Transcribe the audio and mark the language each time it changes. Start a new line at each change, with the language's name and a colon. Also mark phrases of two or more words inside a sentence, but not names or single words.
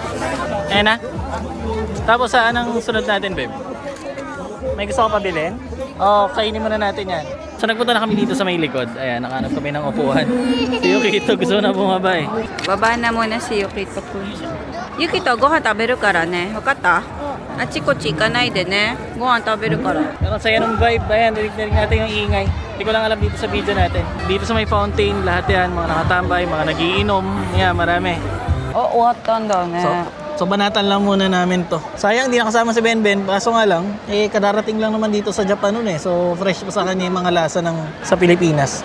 Filipino: Ayan na. Tapos anong sunod natin, babe? May gusto ka pabilin? O, kainin muna natin yan. So nagpunta na kami dito sa may likod. Ayan, nakahanap kami ng upuan. Si Yukito gusto na bumaba eh. Baba na muna si Yukito po. Yukito,
Japanese: ご飯食べるからね。わかった？あっちこっち行かないでね. ご飯食べるから.
Filipino: Pero ang saya ng vibe. Ayan, narinig natin yung ingay. Hindi ko lang alam dito sa video natin. Dito sa may fountain, lahat yan. Mga nakatambay, mga nagiinom. Yan, marami. Oh, watan daw ne. So banatan lang muna namin to. Sayang, hindi nakasama si Benben. Kaso nga lang, kadarating lang naman dito sa Japan nun eh. So fresh pa sa kanya yung mga lasa sa Pilipinas.